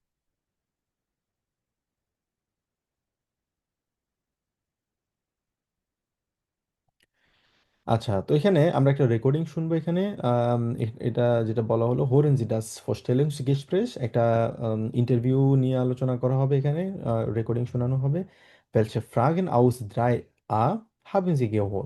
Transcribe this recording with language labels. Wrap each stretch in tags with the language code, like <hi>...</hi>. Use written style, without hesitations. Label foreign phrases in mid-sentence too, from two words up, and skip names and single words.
<bn>আচ্ছা, তো এখানে আমরা একটা রেকর্ডিং শুনবো এখানে। এটা যেটা বলা হলো,</bn> <de>Hören Sie das Vorstellungsgespräch,</de> <bn>একটা ইন্টারভিউ নিয়ে আলোচনা করা হবে এখানে, রেকর্ডিং শোনানো হবে।</bn> <de>Welche Fragen aus 3a haben Sie gehört?</de>